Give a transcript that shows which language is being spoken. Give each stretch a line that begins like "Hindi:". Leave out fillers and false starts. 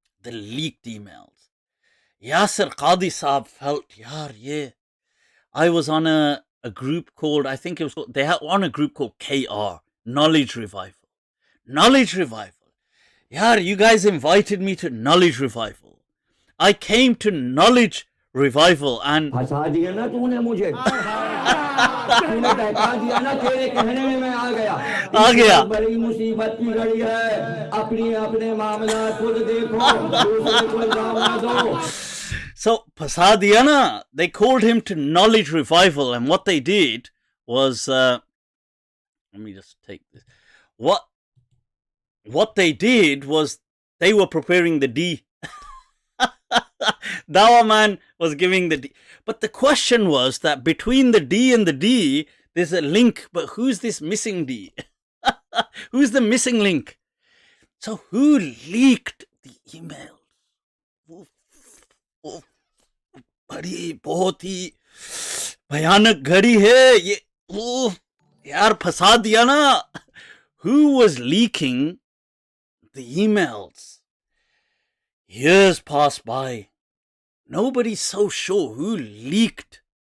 English: Yasir Qadi Saab felt, I was on a group called, they had on a group called KR, Knowledge Revival. You guys invited me to Knowledge Revival. I came to Knowledge Revival and...
Hindi: फंसा दिया ना तूने मुझे तूने बहका दिया ना तेरे कहने में मैं आ गया बड़ी मुसीबत की घड़ी है अपने मामला खुद देखो दूसरे को इल्जाम ना दो.
English: So Pasadena, they called him to Knowledge Revival, and what they did was let me just take this. What they did was they were preparing the D. Dawa Man was giving the D. But the question was that between the D and the D, there's a link. But who's this missing D? Who's the missing link? So who leaked the emails?
Hindi: बड़ी बहुत ही भयानक घड़ी है ये. यार फंसा दिया ना.
English: Who was leaking the emails? Years passed by. Nobody's so sure who leaked